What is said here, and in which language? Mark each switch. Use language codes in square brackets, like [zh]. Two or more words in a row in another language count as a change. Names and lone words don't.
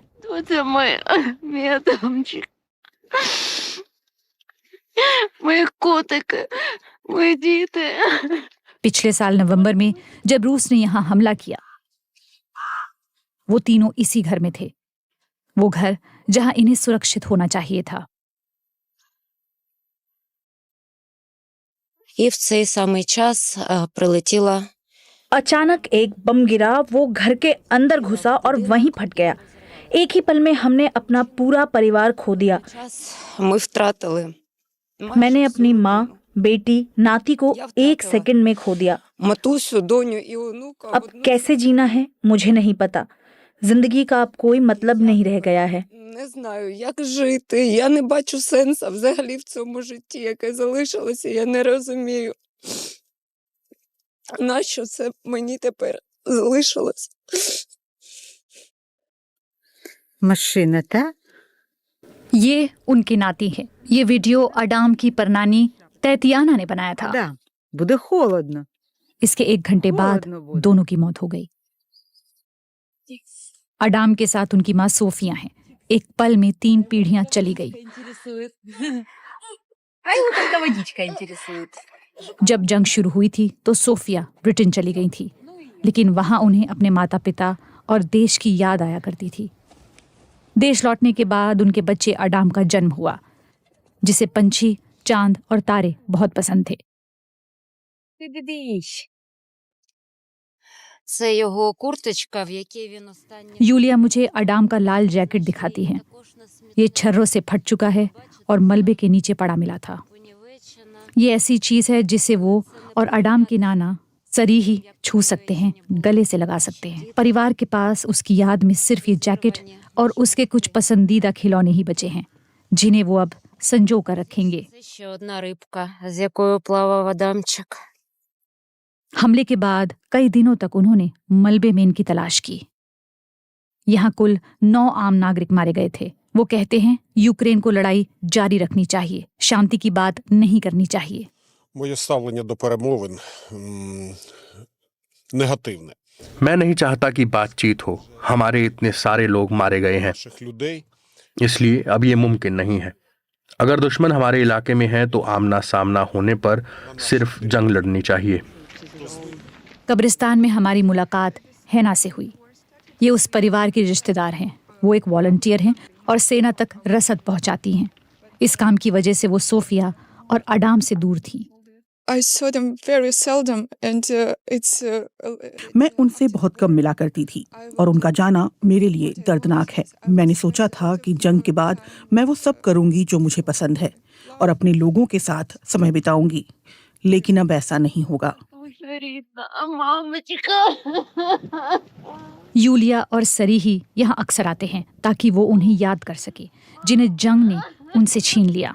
[hi] पिछले साल नवंबर में जब रूस ने यहाँ हमला किया, वो तीनों इसी घर में थे, वो घर जहां इन्हें सुरक्षित होना चाहिए था। [uk] И в цей самий час прилетіла. [hi] अचानक एक बम गिरा, वो घर के अंदर घुसा और वहीं फट गया। एक ही पल में हमने अपना पूरा परिवार खो दिया। [uk] Ми втратили [hi] मैंने अपनी माँ, बेटी, नाती को 1 सेकंड में खो दिया। [uk] матусю, доню і онука. [hi] अब कैसे जीना है मुझे नहीं पता। जिंदगी का अब कोई मतलब नहीं रह गया है। [uk] Не знаю, як жити. Я не бачу сенсу взагалі в цьому житті, яке залишилося. Я не розумію, нащо це мені тепер залишилось. машина та [hi] ये उनके नाती हैं। ये वीडियो अडाम की परनानी तैतियाना ने बनाया था। [uk] да, буде холодно. [hi] इसके 1 घंटे बाद [uk] холодно буде. [hi] दोनों की मौत हो गई। अडाम के साथ उनकी माँ सोफिया हैं। एक पल में 3 पीढ़ियां चली गई। जब जंग शुरू हुई थी तो सोफिया ब्रिटेन चली गई थी, लेकिन वहां उन्हें अपने माता पिता और देश की याद आया करती थी। देश लौटने के बाद उनके बच्चे अडाम का जन्म हुआ, जिसे पंछी, चांद और तारे बहुत पसंद थे। [uk] Це його курточка, в якій він останній. [hi] यूलिया मुझे अडाम का लाल जैकेट दिखाती है। ये छर्रों से फट चुका है और मलबे के नीचे पड़ा मिला था। ये ऐसी चीज है जिसे वो और अडाम की नाना सरी ही छू सकते हैं, गले से लगा सकते हैं। परिवार के पास उसकी याद में सिर्फ ये जैकेट और उसके कुछ पसंदीदा खिलौने ही बचे हैं, जिन्हें वो अब संजो कर रखेंगे। [uk] Це ще одна рибка, з якою плавав Адамчик. [hi] हमले के बाद कई दिनों तक उन्होंने मलबे में इनकी तलाश की। यहाँ कुल 9 आम नागरिक मारे गए थे। वो कहते हैं यूक्रेन को लड़ाई जारी रखनी चाहिए, शांति की बात नहीं करनी चाहिए। [uk] Моє ставлення до перемовин негативне. [hi] मैं नहीं चाहता कि बातचीत हो। हमारे इतने सारे लोग मारे गए हैं, [uk] Наших людей [hi] इसलिए अब ये मुमकिन नहीं है। अगर दुश्मन हमारे इलाके में है तो आमना सामना होने पर सिर्फ जंग लड़नी चाहिए। कब्रिस्तान में हमारी मुलाकात हैना से हुई। ये उस परिवार के रिश्तेदार हैं। वो एक वॉलंटियर हैं और सेना तक रसद पहुंचाती हैं। इस काम की वजह से वो सोफिया और अडाम से दूर थीं। [en] I saw them very seldom and it's [hi] मैं उनसे बहुत कम मिला करती थी और उनका जाना मेरे लिए दर्दनाक है। मैंने सोचा था कि जंग के बाद मैं वो सब करूंगी जो मुझे पसंद है और अपने लोगों के साथ समय बिताऊंगी, लेकिन अब ऐसा नहीं होगा। यूलिया और सरी ही यहाँ अक्सर आते हैं ताकि वो उन्हें याद कर सके जिन्हें जंग ने उनसे छीन लिया।